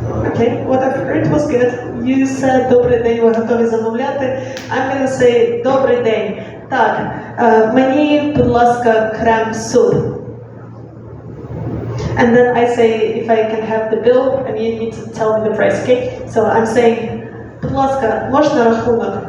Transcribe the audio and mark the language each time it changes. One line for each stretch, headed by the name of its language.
English: Okay, what I've heard was good. You said
Ukrainian: добрий день, ви готові замовляти.
English: I'm gonna say
Ukrainian: добрий день. Так, мені, будь ласка, крем-суп.
English: And then I say if I can have the bill and you need to tell me the price, okay? So I'm saying,
Ukrainian: будь ласка, можна рахунок?